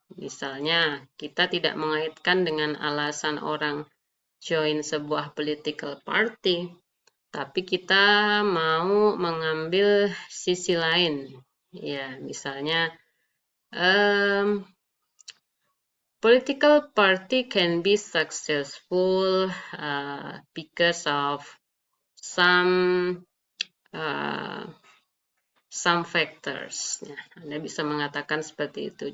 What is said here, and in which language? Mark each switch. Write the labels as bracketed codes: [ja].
[id] Misalnya, kita tidak mengaitkan dengan alasan orang join sebuah political party, tapi kita mau mengambil sisi lain. Ya, misalnya, [en] political party can be successful because of some factors. [id] Nah, Anda bisa mengatakan seperti itu.